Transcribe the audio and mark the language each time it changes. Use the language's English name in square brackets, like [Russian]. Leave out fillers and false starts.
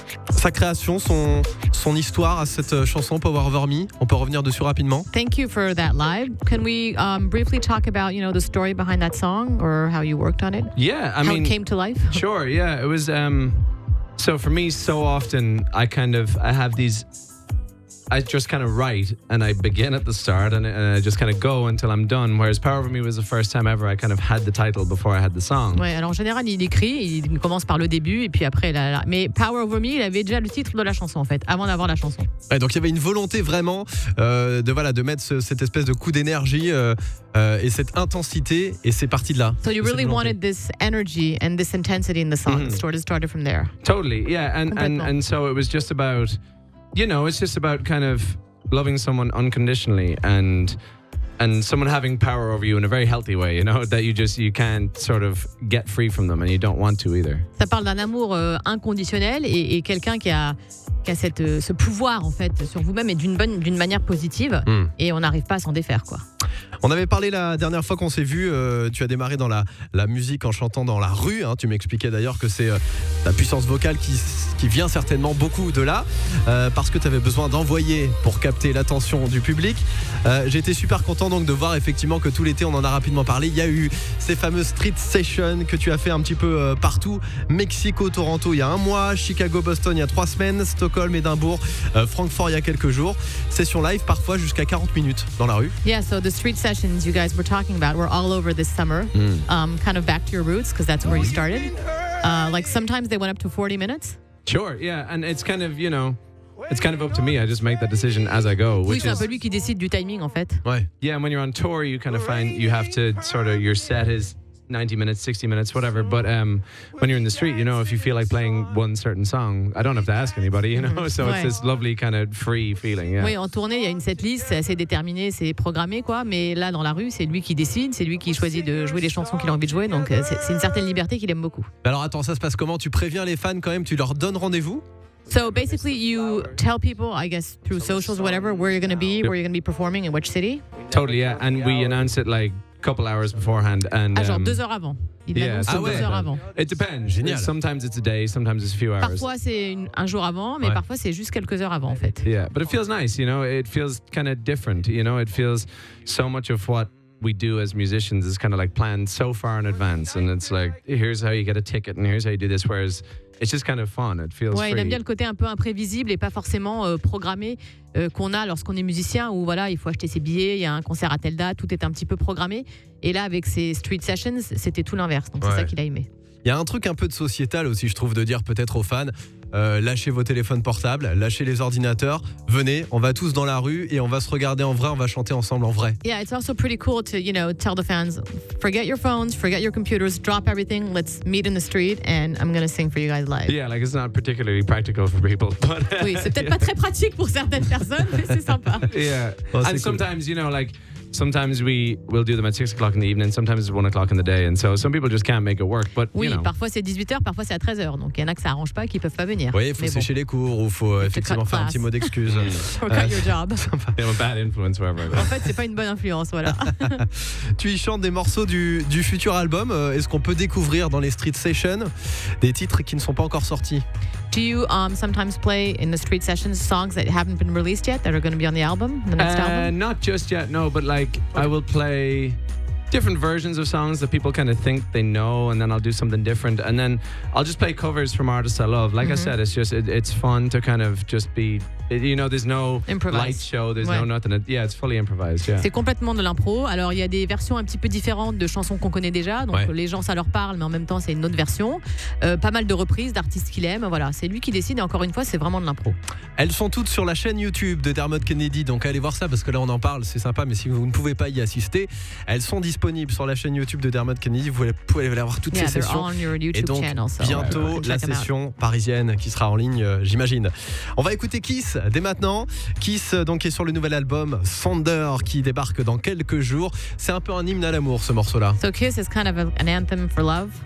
[French] Sa création, son histoire à cette chanson Power Over Me. On peut revenir dessus rapidement. [English] Thank you for that live. Can we briefly talk about, the story behind that song or how you worked on it? Yeah, how it came to life? Sure, yeah. It was, so for me, so often I have these... I just kind of write and I begin at the start and I just kind of go until I'm done. Whereas Power Over Me was the first time ever I kind of had the title before I had the song. [French] Ouais, alors en général, il écrit, il commence par le début et puis après, mais Power Over Me, il avait déjà le titre de la chanson en fait, avant d'avoir la chanson. Ouais, donc il y avait une volonté vraiment de mettre cette espèce de coup d'énergie et cette intensité et c'est parti de là. [English] So you really wanted this energy and this intensity in the song. It started from there. Totally, yeah. And so it was just about... it's just about kind of loving someone unconditionally and someone having power over you in a very healthy way, that you can't sort of get free from them and you don't want to either. [French] Ça parle d'un amour inconditionnel et quelqu'un qui a ce pouvoir en fait sur vous-même et d'une manière positive et on n'arrive pas à s'en défaire quoi. On avait parlé la dernière fois qu'on s'est vu, tu as démarré dans la musique en chantant dans la rue, tu m'expliquais d'ailleurs que c'est ta puissance vocale qui vient certainement beaucoup de là, parce que tu avais besoin d'envoyer pour capter l'attention du public. J'ai été super content donc de voir effectivement que tout l'été, on en a rapidement parlé, il y a eu ces fameuses street sessions que tu as fait un petit peu partout, Mexico, Toronto il y a 1 mois, Chicago, Boston il y a 3 semaines, Stockholm, Édimbourg, Francfort il y a quelques jours, session live parfois jusqu'à 40 minutes dans la rue. [English] Yeah, so the street sessions you guys were talking about were all over this summer, kind of back to your roots because that's where you started. Like sometimes they went up to 40 minutes. Sure, yeah, and it's kind of, it's kind of up to me. I just make that decision as I go. [French] Oui, c'est un peu lui qui décide du timing en fait. Ouais. [English] Yeah, and when you're on tour, you kind of find you have to sort of, your set is 90 minutes, 60 minutes, whatever. But when you're in the street, if you feel like playing one certain song, I don't have to ask anybody, So it's this lovely kind of free feeling. Yeah. [French] Oui, en tournée, il y a une setlist, c'est assez déterminé, c'est programmé, quoi. Mais là, dans la rue, c'est lui qui décide, c'est lui qui choisit de jouer les chansons qu'il a envie de jouer. Donc, c'est une certaine liberté qu'il aime beaucoup. Alors attends, ça se passe comment? Tu préviens les fans quand même? Tu leur donnes rendez-vous? [English] So basically, you tell people, I guess, through socials or whatever, where you're going to be, where you're going to be performing, in which city. Totally, yeah. And we announce it like couple hours beforehand and [French] genre 2 heures avant. Il l'annonce 2 heures avant. [English] It depends. [French] Génial. [English] Sometimes it's a day, sometimes it's a few hours. [French] Parfois c'est un jour avant, mais parfois c'est juste quelques heures avant en fait. [English] Yeah, but it feels nice, it feels kind of different, it feels so much of what we do as musicians is kind of like planned so far in advance and it's like here's how you get a ticket and here's how you do this, whereas it's just kind of fun. It feels free. [French] Il aime bien le côté un peu imprévisible et pas forcément programmé qu'on a lorsqu'on est musicien où voilà, il faut acheter ses billets, il y a un concert à telle date, tout est un petit peu programmé. Et là, avec ces street sessions, c'était tout l'inverse. Donc c'est ça qu'il a aimé. Il y a un truc un peu de sociétal aussi, je trouve, de dire peut-être aux fans, lâchez vos téléphones portables, lâchez les ordinateurs, venez, on va tous dans la rue et on va se regarder en vrai, on va chanter ensemble en vrai. [English] Yeah, it's also pretty cool to, tell the fans, forget your phones, forget your computers, drop everything, let's meet in the street and I'm going to sing for you guys live. Yeah, like it's not particularly practical for people, but [French] oui, c'est peut-être pas très pratique pour certaines personnes, mais c'est sympa. [English] Yeah, and sometimes, sometimes we'll do them at 6 o'clock in the evening, sometimes it's 1 o'clock in the day, and so some people just can't make it work. But, [French] oui, parfois c'est 18h, parfois c'est à 13h, donc il y en a que ça arrange pas, qui peuvent pas venir. Oui, il faut sécher les cours, ou il faut effectivement faire un petit mot d'excuse. [English] Cut your job. I'm a bad influence, wherever. [French] En fait, c'est pas une bonne influence, voilà. Tu y chantes des morceaux du futur album. Est-ce qu'on peut découvrir dans les street sessions des titres qui ne sont pas encore sortis? [English] Do you sometimes play in the street sessions songs that haven't been released yet that are going to be on the album, the next album? Not just yet, no, but I will play different versions of songs that people kind of think they know, and then I'll do something different, and then I'll just play covers from artists I love. Like I said, it's just it's fun to kind of just be, there's no light show, there's no nothing. It's fully improvised. Yeah. [French] C'est complètement de l'impro. Alors il y a des versions un petit peu différentes de chansons qu'on connaît déjà, donc les gens ça leur parle, mais en même temps c'est une autre version. Pas mal de reprises d'artistes qu'il aime. Voilà, c'est lui qui décide. Et encore une fois, c'est vraiment de l'impro. Elles sont toutes sur la chaîne YouTube de Dermot Kennedy, donc allez voir ça parce que là on en parle, c'est sympa. Mais si vous ne pouvez pas y assister, elles sont disponibles disponibles sur la chaîne YouTube de Dermot Kennedy. Vous pouvez aller voir toutes ces sessions. Et donc, bientôt, la session parisienne qui sera en ligne, j'imagine. On va écouter Kiss dès maintenant. Kiss, donc, est sur le nouvel album Thunder qui débarque dans quelques jours. C'est un peu un hymne à l'amour, ce morceau-là. [English] So Kiss is kind of an anthem for love.